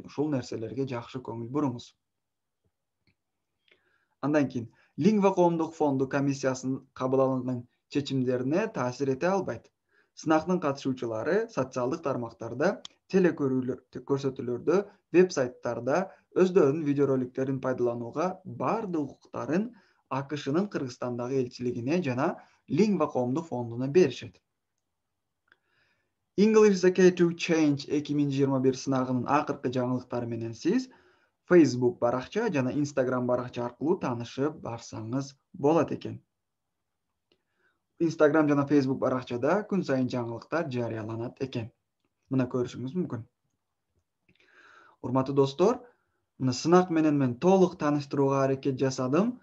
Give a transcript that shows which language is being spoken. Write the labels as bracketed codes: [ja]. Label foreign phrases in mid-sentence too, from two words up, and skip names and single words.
[ky] Ушул нерселерге жакшы көңүл буруңуз. Андан кийин Lingva коомдук фонду комиссиясынын кабыл алынган чечимдерине таасир эте албайт. Сынактын катышуучулары социалдык тармактарда, көрсөтүүлөрдө, веб-сайттарда өздөрүнүн видеороликтерин пайдаланууга бардык укуктарын АКШнын Кыргызстандагы элчилигине жана Lingva коомдук фондуна беришет. English is okay to change 2021 сынагынын акыркы жаңылыктары менен сиз Facebook баракча жана Instagram баракча аркылуу таанышып барсаңыз болот экен. Instagram жана Facebook баракчада күн сайын жаңылыктар жарыяланат экен. Мына көрүшүңүз мүмкүн. Урматтуу достор, мына сынак менен мен толук тааныштырууга аракет жасадым.